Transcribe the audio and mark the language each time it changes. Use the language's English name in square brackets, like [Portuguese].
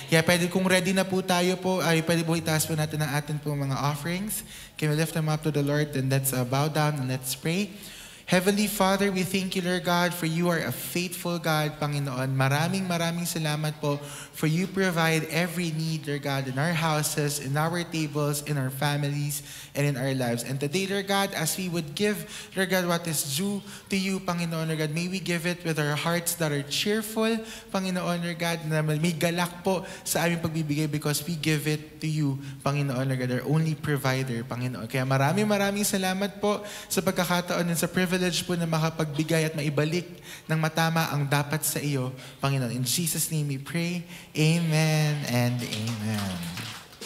[Filipino] Kaya pwede kung ready na po tayo po, ay pwede po itaas po natin ang atin po mga offerings. [English] Can we lift them up to the Lord? And let's bow down and let's pray. Heavenly Father, we thank you, Lord God, for you are a faithful God, Panginoon. [Filipino] Maraming salamat po [English] for you provide every need, Lord God, in our houses, in our tables, in our families, and in our lives. And today, Lord God, as we would give, Lord God, what is due to you, Panginoon, Lord God, may we give it with our hearts that are cheerful, Panginoon, Lord God, [Filipino] na may galak po sa aming pagbibigay [English] because we give it to you, Panginoon, Lord God, our only provider, Panginoon. [Filipino] Kaya maraming salamat po sa pagkakataon and sa privilege po na makapagbigay at maibalik ng matama ang dapat sa iyo, Panginoon. [English] In Jesus' name we pray. Amen and amen.